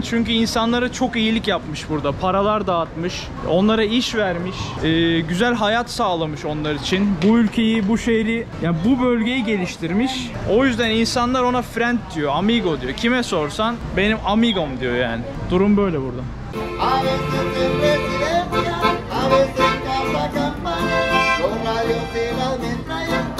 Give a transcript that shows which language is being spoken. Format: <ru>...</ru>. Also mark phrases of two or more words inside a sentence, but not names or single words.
<tr>Çünkü insanlara çok iyilik yapmış burada. Paralar dağıtmış. Onlara iş vermiş. Güzel hayat sağlamış onlar için. Bu ülkeyi, bu şehri, yani bu bölgeyi geliştirmiş. O yüzden insanlar ona friend diyor, amigo diyor. Kime sorsan benim amigom diyor yani. Durum böyle burada.</tr> <es>A veces en casa campaña, los rayos y las metrallas.</es>